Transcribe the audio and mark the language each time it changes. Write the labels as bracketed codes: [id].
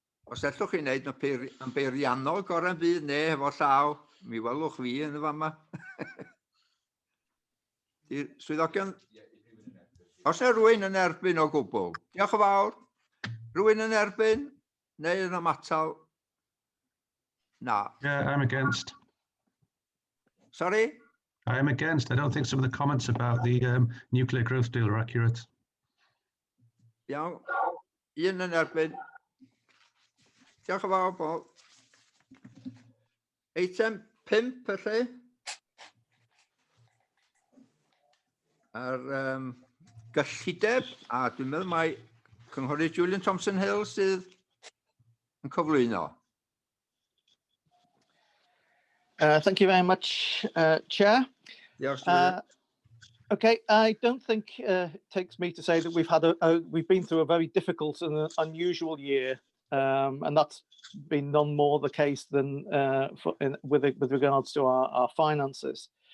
[cy] Os ellwch chi wneud yn beiriannol gorau'n byd neu hefo llaw, mi welwch fi yn y fama. Swyddogion... Os yw rhywun yn erbyn o gwbl, diolch yn fawr. Rhywun yn erbyn neu yn ymatal? Na. [en] Yeah, I'm against. Sorry? I am against. I don't think some of the comments about the nuclear growth deal are accurate. [cy] Iawn. Un yn erbyn. Diolch yn fawr, Paul. Eitem 5 felly. Ar gyllideb, a dwi'n meddwl mai Cynghorydd Julian Thompson Hill sydd yn cyflwyno. [en] Thank you very much, Chair. [cy] Diolch, Julian. [en] Okay, I don't think it takes me to say that we've been through a very difficult and unusual year, and that's been none more the case than with regards to our finances.